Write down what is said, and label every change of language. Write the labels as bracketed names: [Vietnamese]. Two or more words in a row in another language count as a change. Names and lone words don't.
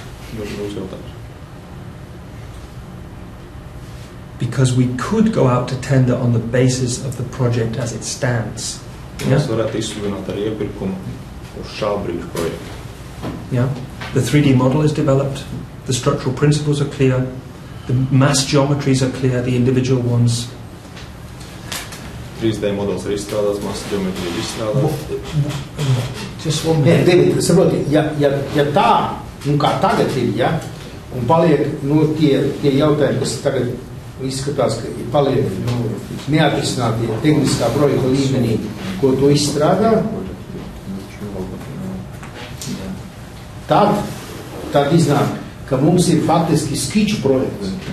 [English] Because we could go out to tender on the basis of the project as it stands. Yeah? Yeah. The 3D model is developed, the structural principles are clear, the mass geometries are clear, the individual ones. [Latvian] 3D modelis ir izstrādāts, mass geometrija ir izstrādāta. [English] Just one minute. [Latvian] David, saproti, ja tā, un kā tagad ir, ja, un paliek, tie jautājumi, kas tagad izskatās, ka paliek, neatrisinātie tehniskā projekta līmenī, ko to izstrādā, tad iznāk, ka mums ir faktiski skiču projekts.